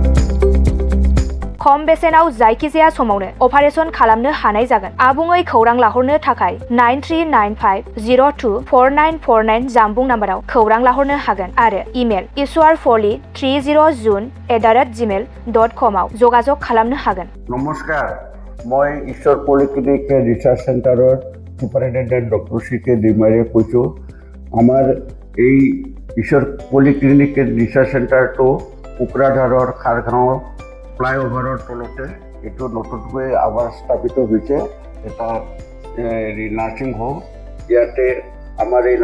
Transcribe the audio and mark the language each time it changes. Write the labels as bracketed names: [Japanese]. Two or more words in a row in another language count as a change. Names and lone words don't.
[Bodo] खम बेसेनाव जायखिजाया समावनो अपारेशन खालामनो हानाय जागोन आबुङै खौरां लाहरनो थाखाय 9395024949 जानबुं नाम्बाराव खौरां लाहरनो हागोन आरो इमेल ishwarpoli30jun@gmail.com आव जगाजग खालामनो हागोन [Assamese] नमस्कार মই ঈশ্বৰ পলিক্লিনিক ৰিচাৰ্চ চেণ্টাৰৰ সুপাৰিনটেণ্ডেণ্ট ডক্টৰ CK ডিমাৰীয়ে কৈছোঁ আমাৰ এই ঈশ্বৰ পলিক্লিনিক ৰিচাৰ্চ চেণ্টাৰটো কোকৰাঝাৰৰ খাৰগাঁৱৰ ফ্লাইঅভাৰৰ তলতে এইটো নতুনকৈ আমাৰ স্থাপিত হৈছে এটা নাৰ্ছিং হোম ইয়াতে আমাৰ এই